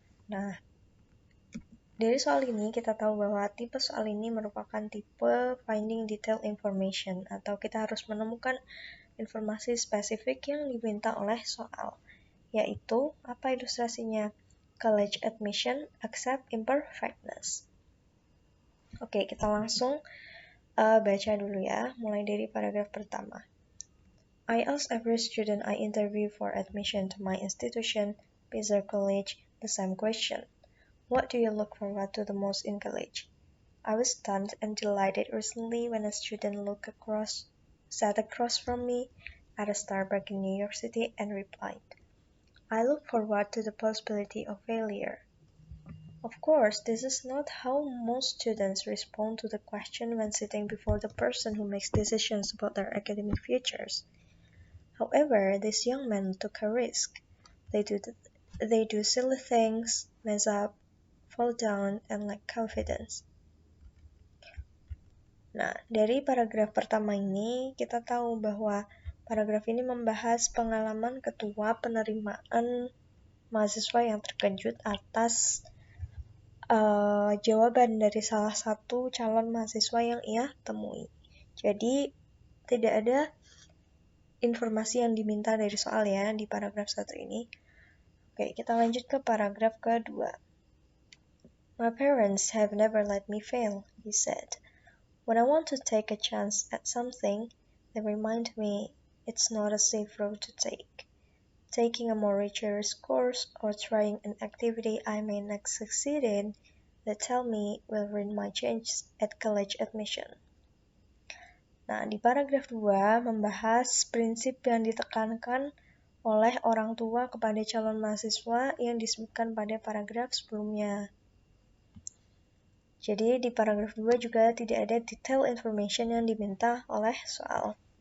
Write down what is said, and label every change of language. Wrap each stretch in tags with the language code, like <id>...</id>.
<id>Nah, dari soal ini kita tahu bahwa tipe soal ini merupakan tipe finding detailed information atau kita harus menemukan informasi spesifik yang diminta oleh soal, yaitu apa ilustrasinya?</id> <en>College admission accept imperfectness.</en> <id>Oke, kita langsung baca dulu ya, mulai dari paragraf pertama.</id> <en>I asked every student I interviewed for admission to my institution, Pizzer College, the same question. What do you look forward to the most in college? I was stunned and delighted recently when a student sat across from me at a Starbucks in New York City and replied, I look forward to the possibility of failure. Of course, this is not how most students respond to the question when sitting before the person who makes decisions about their academic futures. However, this young man took a risk. They do silly things, mess up, fall down, and lack confidence.</en> <id>Nah, dari paragraf pertama ini, kita tahu bahwa paragraf ini membahas pengalaman ketua penerimaan mahasiswa yang terkejut atas jawaban dari salah satu calon mahasiswa yang ia temui. Jadi, tidak ada informasi yang diminta dari soal ya di paragraf 1 ini. Oke, kita lanjut ke paragraf kedua.</id> <en>My parents have never let me fail, he said. When I want to take a chance at something, they remind me it's not a safe road to take. Taking a more rigorous course or trying an activity I may not succeed in, they tell me will ruin my chances at college admission.</en> <id>Nah, di paragraf 2 membahas prinsip yang ditekankan oleh orang tua kepada calon mahasiswa yang disebutkan pada paragraf sebelumnya. Jadi di paragraf 2 juga tidak ada detail information yang diminta oleh soal.</id>